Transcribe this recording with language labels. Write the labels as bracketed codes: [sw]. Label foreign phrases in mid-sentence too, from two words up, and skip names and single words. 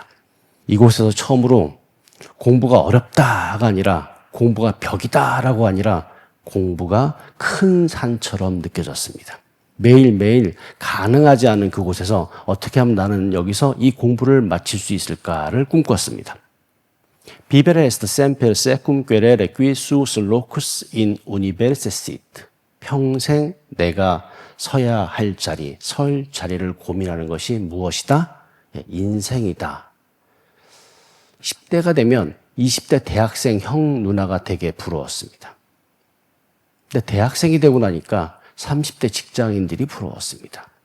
[ko] 이곳에서 처음으로 공부가 어렵다가 아니라 공부가 벽이다라고 아니라 공부가 큰 산처럼 느껴졌습니다. 매일매일 가능하지 않은 그곳에서 어떻게 하면 나는 여기서 이 공부를 마칠 수 있을까를 꿈꿨습니다. [la] Vivere est semper secum querere qui sus locus in universitate. [ko] 평생 내가 서야 할 자리, 설 자리를 고민하는 것이 무엇이다? 인생이다. 10대가 되면 20대 대학생 형 누나가 되게 부러웠습니다. 근데 대학생이 되고 나니까 30대 직장인들이 부러웠습니다.